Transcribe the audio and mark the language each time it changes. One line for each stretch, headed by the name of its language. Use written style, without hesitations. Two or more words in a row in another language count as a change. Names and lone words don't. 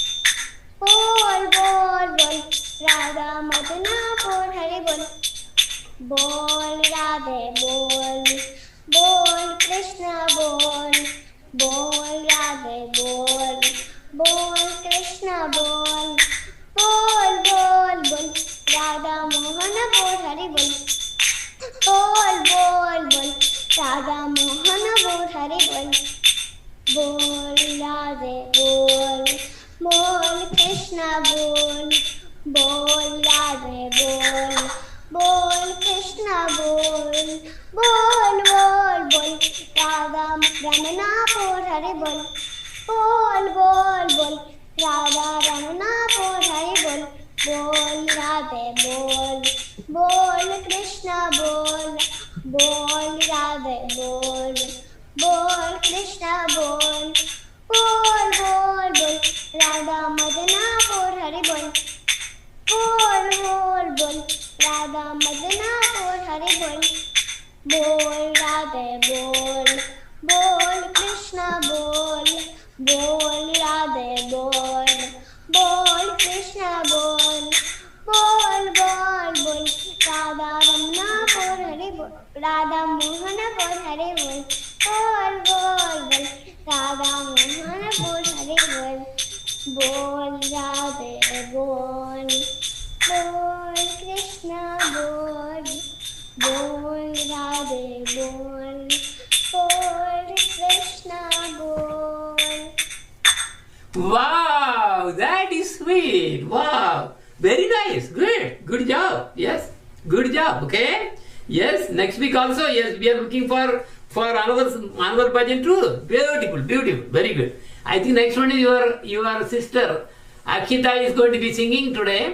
Hindi: बोल राधा मदना बोल हरे बोल, बोल राधे बोल, बोल कृष्णा बोल, बोल राधे बोल, बोल कृष्णा बोल, बोल राधा मोहना बोल हरे बोल, बोल राधा मोहना बोल हरे बोल, बोल राधे बोल, बोल कृष्णा बोल, बोल राधे बोल, बोल कृष्णा बोल, बोल राधा रमणा बोल हरे बोल, बोल राधा रमणा बोल हरे बोल, बोल राधे बोल, बोल कृष्णा बोल, बोल राधे बोल, बोल कृष्णा बोल, बोल राधा मदना बोल हरे बोल, बोल राधा मदना बोल हरे बोल, बोल राधे बोल, बोल कृष्णा बोल, बोल राधे बोल, बोल कृष्णा बोल, बोल राधा रमणा बोल हरे बोल, राधा मोहना बोल हरे बोल, बोल राधा मोहना बोल हरे बोल, बोल राधे बोल, बोल कृष्णा बोल, बोल राधे बोल, बोल कृष्णा बोल.
English: Wow, that is sweet. Wow, very nice. Good job. Yes, good job. Okay. Yes, next week also. Yes, we are looking for another bhajan too. Beautiful. Very good. I think next one is your sister Akita is going to be singing today.